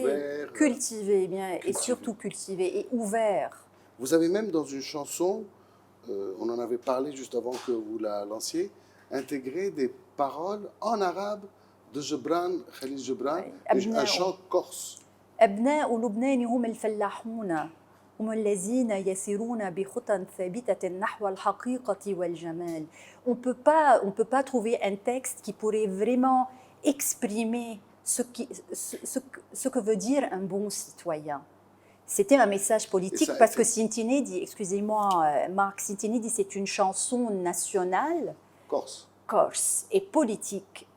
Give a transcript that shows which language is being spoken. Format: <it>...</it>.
<fr>ouvert. Cultivé, bien, cultivé. Et surtout cultivé et ouvert. Vous avez même dans une chanson, on en avait parlé juste avant que vous la lanciez, intégré des paroles en arabe de Gebran, Khalil Gebran, un chant corse.</fr> <ar>أبناء لبنان هم الفلاحون هم الذين يسيرون بخطى ثابتة نحو الحقيقة والجمال.</ar> <fr>On peut pas trouver un texte qui pourrait vraiment exprimer ce que veut dire un bon citoyen. C'était un message politique parce que Sintinedi, excusez-moi Marc, Sintinedi c'est une chanson nationale corse et politique.</fr>